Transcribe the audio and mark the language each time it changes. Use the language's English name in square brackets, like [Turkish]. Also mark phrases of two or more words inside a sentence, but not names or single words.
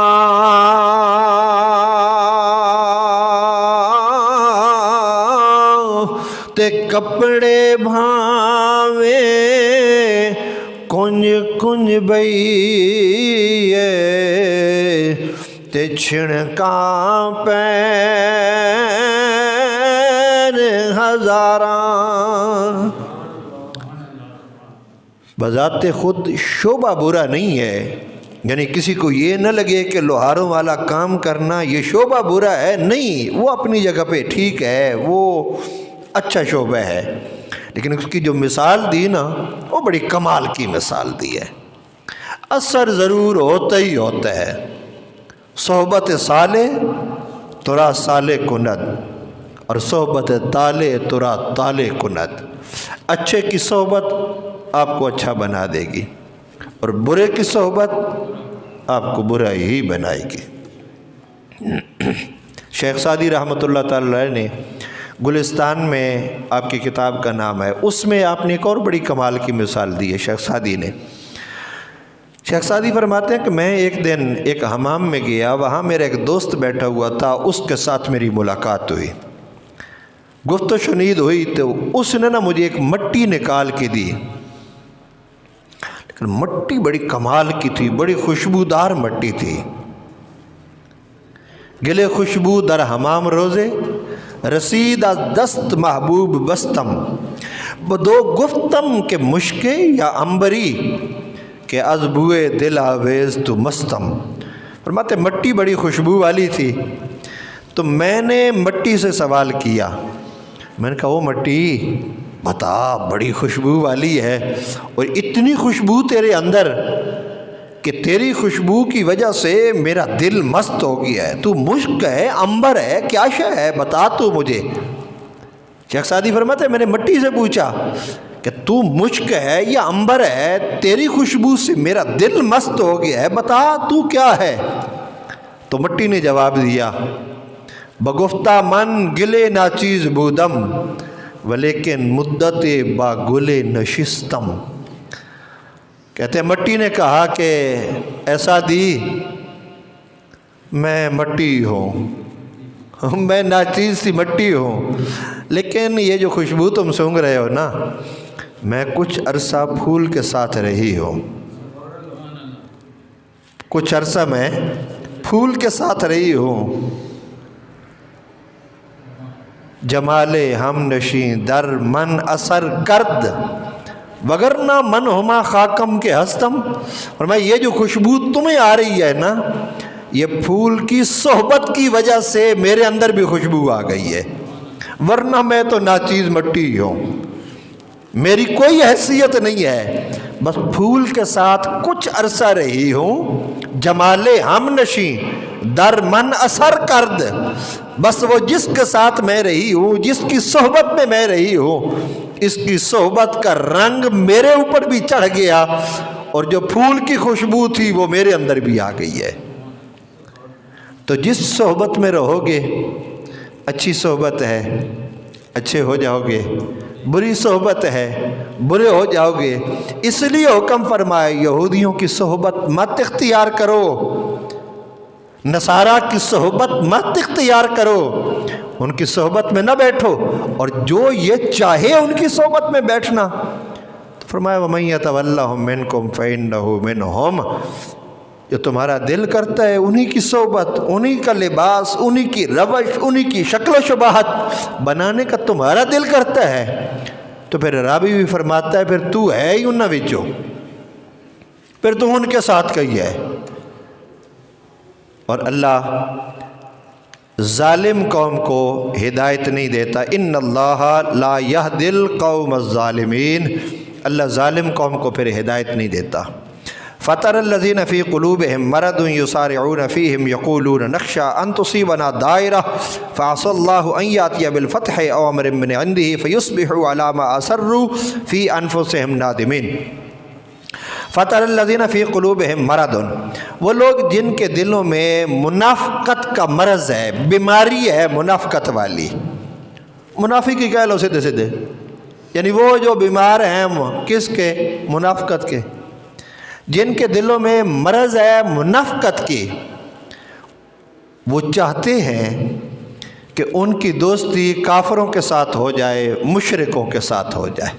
[Punjabi] تے کپڑے بھاویں کنج کنج بئیے تے چھڑکاں پین ہزاراں۔ [Urdu] بذات خود شعبہ برا نہیں ہے، یعنی کسی کو یہ نہ لگے کہ لوہاروں والا کام کرنا یہ شعبہ برا ہے، نہیں، وہ اپنی جگہ پہ ٹھیک ہے، وہ اچھا شعبہ ہے، لیکن اس کی جو مثال دی نا وہ بڑی کمال کی مثال دی ہے۔ اثر ضرور ہوتا ہی ہوتا ہے، [Persian] صحبت صالح ترا صالح کند اور صحبت طالع ترا طالع کند۔ [Urdu] اچھے کی صحبت آپ کو اچھا بنا دے گی اور برے کی صحبت آپ کو برا ہی بنائے گی۔ شیخ سعدی رحمۃ اللہ تعالی علیہ نے گلستان میں، آپ کی کتاب کا نام ہے، اس میں آپ نے ایک اور بڑی کمال کی مثال دی ہے شیخ سعدی نے۔ شیخ سعدی فرماتے ہیں کہ میں ایک دن ایک حمام میں گیا، وہاں میرا ایک دوست بیٹھا ہوا تھا، اس کے ساتھ میری ملاقات ہوئی، گفت و شنید ہوئی، تو اس نے نا مجھے ایک مٹی نکال کے دی، لیکن مٹی بڑی کمال کی تھی، بڑی خوشبودار مٹی تھی۔ [Persian] گلے خوشبو در حمام روزے، رسید از دست محبوب بستم، بدو گفتم کہ مشکے یا امبری، کہ از بوئے دل آویز تو مستم۔ [Urdu] فرماتے مٹی بڑی خوشبو والی تھی، تو میں نے مٹی سے سوال کیا، میں نے کہا وہ مٹی بتا بڑی خوشبو والی ہے، اور اتنی خوشبو تیرے اندر کہ تیری خوشبو کی وجہ سے میرا دل مست ہو گیا ہے، تو مشک ہے، عنبر ہے، کیا شے ہے، بتا تو مجھے۔ شیخ سعدی فرماتے ہیں میں نے مٹی سے پوچھا کہ تو مشک ہے یا عنبر ہے، تیری خوشبو سے میرا دل مست ہو گیا ہے، بتا تو کیا ہے۔ تو مٹی نے جواب دیا [Persian] بگفتہ من گلے ناچیز بودم ولیکن مدت با گلے نشستم۔ [Urdu] کہتے ہیں مٹی نے کہا کہ ایسا دی میں مٹی ہوں، میں ناچیز سی مٹی ہوں، لیکن یہ جو خوشبو تم سونگھ رہے ہو نا، میں کچھ عرصہ پھول کے ساتھ رہی ہوں، کچھ عرصہ میں پھول کے ساتھ رہی ہوں۔ [Persian] جمال ہم نشیں در من اثر کرد وگرنہ من ہما خاکم کے ہستم۔ [Urdu] اور میں یہ جو خوشبو تمہیں آ رہی ہے نا، یہ پھول کی صحبت کی وجہ سے میرے اندر بھی خوشبو آ گئی ہے، ورنہ میں تو ناچیز مٹی ہوں، میری کوئی حیثیت نہیں ہے، بس پھول کے ساتھ کچھ عرصہ رہی ہوں۔ [Persian] جمال ہم نشیں در من اثر کرد، [Urdu] بس وہ جس کے ساتھ میں رہی ہوں، جس کی صحبت میں میں رہی ہوں، اس کی صحبت کا رنگ میرے اوپر بھی چڑھ گیا، اور جو پھول کی خوشبو تھی وہ میرے اندر بھی آ گئی ہے۔ تو جس صحبت میں رہو گے، اچھی صحبت ہے اچھے ہو جاؤ گے، بری صحبت ہے برے ہو جاؤ گے۔ اس لیے حکم فرمائے یہودیوں کی صحبت مت اختیار کرو، نصارہ کی صحبت مت اختیار کرو، ان کی صحبت میں نہ بیٹھو، اور جو یہ چاہے ان کی صحبت میں بیٹھنا۔ تو فرمایا [Arabic] وَمَن يَتَوَلَّهُم مِّنكُمْ فَإِنَّهُ مِنْهُمْ، [Urdu] جو تمہارا دل کرتا ہے انہی کی صحبت، انہی کا لباس، انہی کی روش، انہی کی شکل و شباہت بنانے کا تمہارا دل کرتا ہے، تو پھر راوی بھی فرماتا ہے پھر تو ہے ہی [Punjabi] انہاں وچوں، [Urdu] پھر تو ان کے ساتھ کہی ہے۔ اور اللہ ظالم قوم کو ہدایت نہیں دیتا، [Arabic] ان اللہ لا یہدی القوم الظالمین، [Urdu] اللہ ظالم قوم کو پھر ہدایت نہیں دیتا۔ [Arabic] فَتَرَى الَّذِينَ فِي قُلُوبِهِم مَّرَضٌ يُسَارِعُونَ فِيهِمْ يَقُولُونَ نَخْشَىٰ أَن تُصِيبَنَا دَائِرَةٌ فَعَسَى اللَّهُ أَن يَأْتِيَ بِالْفَتْحِ أَوْ أَمْرٍ مِّنْ عِندِهِ فَيُصْبِحُوا عَلَىٰ مَا أَسَرُّوا فِي أَنفُسِهِمْ نَادِمِينَ۔ فَتَرَى الَّذِينَ فِي قُلُوبِهِم مَّرَضٌ، [Urdu] وہ لوگ جن کے دلوں میں منافقت کا مرض ہے، بیماری ہے منافقت والی، منافق ہی کہہ لو سیدھے سیدھے، یعنی وہ جو بیمار ہیں کس کے؟ منافقت کے، جن کے دلوں میں مرض ہے منافقت کی، وہ چاہتے ہیں کہ ان کی دوستی کافروں کے ساتھ ہو جائے، مشرکوں کے ساتھ ہو جائے۔